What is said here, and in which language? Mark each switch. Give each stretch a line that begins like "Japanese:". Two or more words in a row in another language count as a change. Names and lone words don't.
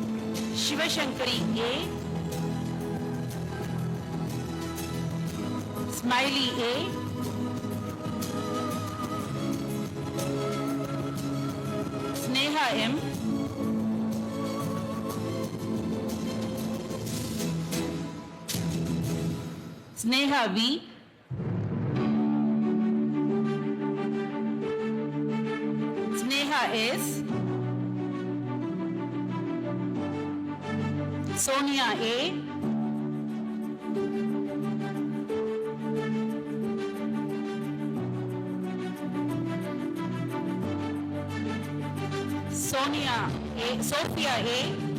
English: Shivashankari A. Smiley A. Sneha M. Sneha V. Sneha S. Sonia A. Sonia A. Sophia A.